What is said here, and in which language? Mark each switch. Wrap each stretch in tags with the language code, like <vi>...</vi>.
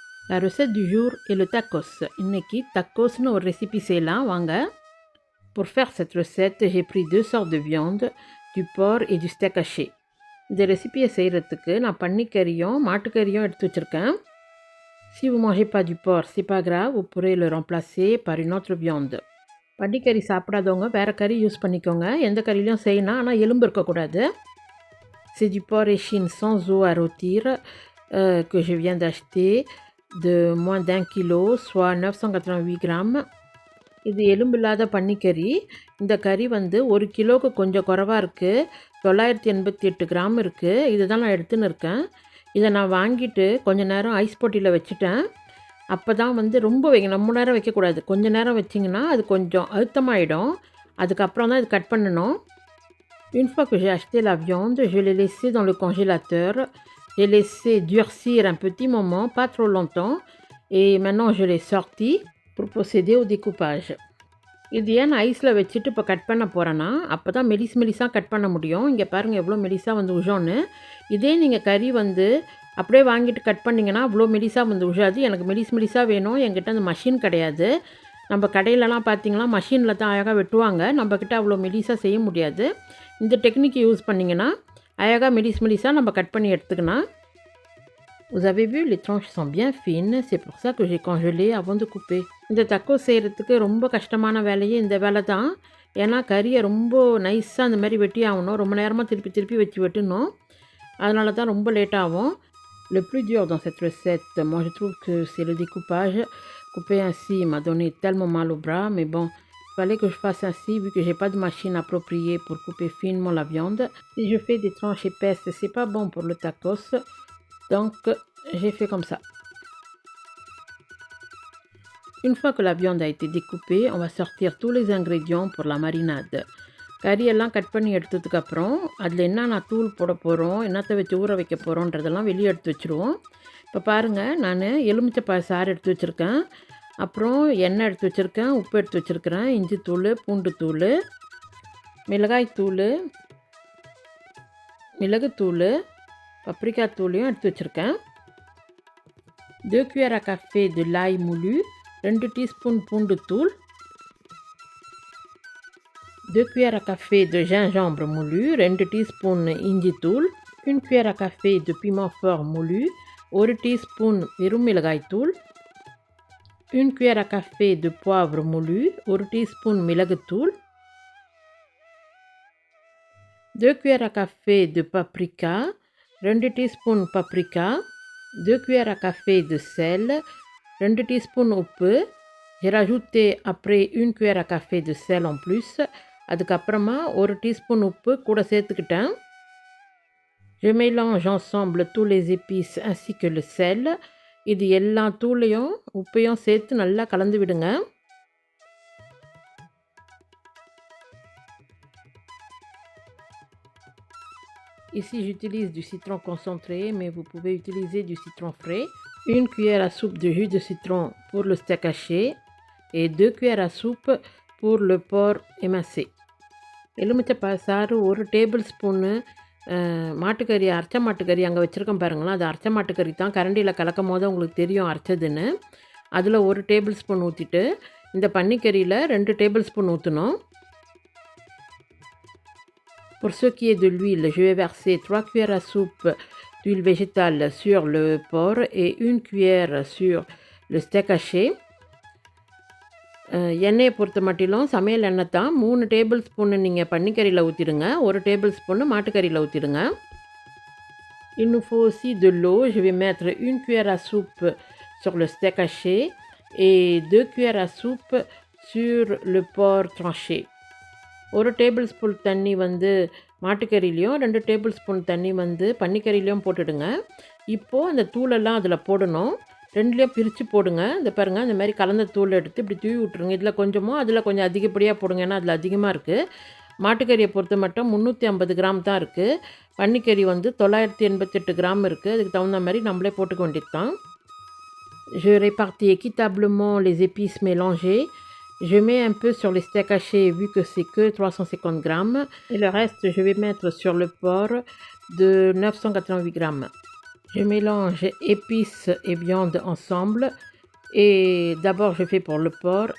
<fr>La recette du jour est le tacos.</fr> <ta>இன்னைக்கு tacosனு ஒரு recipe செய்யலாம் வாங்க.</ta> <fr>Pour faire cette recette, j'ai pris deux sortes de viande, du porc et du steak haché.</fr> <ta>இந்த ரெசிபியை செய்கிறதுக்கு நான் பன்னிக்கறியும் மாட்டுக்கறியும் எடுத்து வச்சுருக்கேன்.</ta> <fr>Si vous ne mangez pas du porc, c'est pas grave, vous pourrez le remplacer par une autre viande.</fr> <ta>பன்னிக்கறி சாப்பிடாதவங்க வேறு கறி use பண்ணிக்கோங்க. எந்த கறிலையும் செய்யலாம், ஆனால் எலும்பு இருக்கக்கூடாது.</ta> <fr>C'est du porc échine sans eau à rôtir que je viens d'acheter de moins d'1 kilo, soit 988 grammes.</fr> <ta>இது எலும்பில்லாத பன்னிக்கறி. இந்த கறி வந்து 1 கிலோவுக்கு கொஞ்சம் குறைவாக இருக்குது. 988 கிராம் இருக்குது. இதுதான் நான் எடுத்துன்னு இருக்கேன். இதை நான் வாங்கிட்டு கொஞ்சம் நேரம் ஐஸ் பொட்டியில் வச்சுட்டேன். அப்போ தான் வந்து ரொம்ப ரொம்ப நேரம் வைக்கக்கூடாது. கொஞ்சம் நேரம் வச்சிங்கன்னா அது கொஞ்சம் அழுத்தமாகிடும். அதுக்கப்புறம் தான் இது கட் பண்ணணும்.</ta> <fr>Une fois que j'ai acheté la viande, je l'ai laissée dans le congélateur. J'ai laissé durcir un petit moment, pas trop longtemps. Et maintenant, je l'ai sorti pour procéder au découpage.</fr> <ta>இது ஏன் ஐஸில் வச்சுட்டு இப்போ cut பண்ண போகிறேன்னா, அப்போ தான் மெலிசாக cut பண்ண முடியும். இங்கே பாருங்கள் எவ்வளோ மெலிசாக வந்து உழோன்னு. இதே நீங்கள் கறி வந்து அப்படியே வாங்கிட்டு கட் பண்ணிங்கன்னா அவ்வளோ மெலிசாக வந்து உழாது. எனக்கு மெலிசாக வேணும். என்கிட்ட அந்த மஷின் கிடையாது. நம்ம கடையிலலாம் பார்த்திங்கன்னா மஷினில் தான் அழகாக வெட்டுவாங்க. நம்மக்கிட்ட அவ்வளோ மெலிசாக செய்ய முடியாது. இந்த டெக்னிக் யூஸ் பண்ணிங்கன்னா அழகாக மெலிசாக நம்ம கட் பண்ணி எடுத்துக்கலாம்.</ta> <fr>Vous avez vu, les tranches sont bien fines, c'est pour ça que j'ai congelé avant de couper.</fr> <ta>இந்த தக்கோஸ் செய்கிறதுக்கு ரொம்ப கஷ்டமான வேலையே இந்த வேலை தான். ஏன்னா கறியை ரொம்ப நைஸாக அந்த மாதிரி வெட்டி ஆகணும். ரொம்ப நேரமாக திருப்பி வச்சு வெட்டணும். அதனால தான் ரொம்ப லேட் ஆகும்.</ta> <fr>Le plus dur dans cette recette, moi je trouve que c'est le découpage. Couper ainsi m'a donné tellement mal au bras, mais bon, il fallait que je fasse ainsi vu que j'ai pas de machine appropriée pour couper finement la viande. Si je fais des tranches épaisses, c'est pas bon pour le tacos. Donc, j'ai fait comme ça. Une fois que la viande a été découpée, on va sortir tous les ingrédients pour la marinade.</fr> <ta>கறியெல்லாம் cut பண்ணி எடுத்ததுக்கப்புறம் அதில் என்னென்ன தூள் போட போகிறோம், என்னத்தை வச்சு ஊற வைக்க போகிறோன்றதெல்லாம் வெளியே எடுத்து வச்சுருவோம். இப்போ பாருங்கள், நான் எலுமிச்சைப்பழ சாறு எடுத்து வச்சுருக்கேன். அப்புறம் எண்ணெய் எடுத்து வச்சுருக்கேன், உப்பு எடுத்து வச்சுருக்கிறேன், இஞ்சி தூள், பூண்டு தூள், மிளகாய் தூள், மிளகுத்தூள், paprika தூளையும் எடுத்து வச்சுருக்கேன்.</ta> <fr>2 cuillères à café de l'ail moulu,</fr> <ta>2 teaspoon பூண்டு தூள்,</ta> <fr>2 cuillères à café de gingembre moulu,</fr> <ta>2 teaspoon இஞ்சி தூள்,</ta> <fr>1 cuillère à café de piment fort moulu,</fr> <ta>1 teaspoon வெறும் மிளகாய் தூள்,</ta> <fr>1 cuillère à café de poivre moulu,</fr> <ta>1 teaspoon மிளகுத்தூள்,</ta> <fr>2 cuillères à café de paprika,</fr> <ta>2 teaspoon paprika,</ta> <fr>2 cuillères à café de sel,</fr> <ta>2 teaspoon உப்பு.</ta> <fr>J'ai rajouté après 1 cuillère à café de sel en plus.</fr> <ta>அதுக்கப்புறமா 1 teaspoon உப்பு கூட சேர்த்துக்கிட்டேன்.</ta> <fr>Je mélange ensemble tous les épices ainsi que le sel.</fr> <ta>இது எல்லா தூளையும் உப்பையும் சேர்த்து நல்லா கலந்து விடுங்க.</ta> <fr>Ici j'utilise du citron concentré, mais vous pouvez utiliser du citron frais. 1 cuillère à soupe de jus de citron pour le steak haché et 2 cuillères à soupe pour le porc émincé.</fr> <ta>எலுமிச்சை சாறு 1 table spoon. மாட்டுக்கறி, அரைச்ச மாட்டுக்கறி அங்கே வச்சுருக்கேன் பாருங்களேன், அது அரைச்ச மாட்டுக்கறி தான். கரண்டியில் கலக்கும் போது உங்களுக்கு தெரியும் அரைச்சதுன்னு. அதில் 1 டேபிள் ஸ்பூன் ஊற்றிட்டு இந்த பன்னிக்கறியில் 2 டேபிள் ஸ்பூன் ஊற்றணும்.</ta> <fr>Pour ce qui est de l'huile, je vais verser 3 cuillères à soupe d'huile végétale sur le porc et 1 cuillère sur le steak haché.</fr> <ta>எண்ணெயை பொறுத்த மட்டிலும் சமையல் எண்ணெய் தான். 3 டேபிள் ஸ்பூன்னு நீங்கள் பன்னிக்கறியில் ஊற்றிடுங்க, 1 டேபிள் ஸ்பூன்னு மாட்டுக்கறியில் ஊற்றிடுங்க.</ta> <fr>Il nous faut aussi de l'eau. Je vais mettre 1 cuillère à soupe sur le steak haché et 2 cuillères à soupe sur le porc tranché.</fr> <ta>1 table spoon தண்ணி வந்து மாட்டுக்கறிலையும் 2 டேபிள் ஸ்பூன் தண்ணி வந்து பன்னிக்கறிலையும் போட்டுடுங்க. இப்போது அந்த தூளெல்லாம் அதில் போடணும். 2லேயும் பிரித்து போடுங்க. இந்த பாருங்கள், இந்த மாதிரி கலந்த தூள் எடுத்து இப்படி தூவி விட்ருங்க. இதில் கொஞ்சமோ அதில் கொஞ்சம் அதிகப்படியாக போடுங்க, ஏன்னா அதில் அதிகமாக இருக்குது. மாட்டுக்கறியை பொறுத்த மட்டும் 350 கிராம் தான் இருக்குது. பன்னிக்கறி வந்து 988 கிராம் இருக்குது. அதுக்கு தகுந்த மாதிரி நம்மளே போட்டுக்க வேண்டியது தான்.</ta> <fr>Je répartis équitablement les épices mélangées. Je mets un peu sur les steaks hachés vu que c'est que 350 grammes. Et le reste, je vais mettre sur le porc de 988 grammes. Je mélange épices et viande ensemble. Et d'abord, je fais pour le porc.</fr>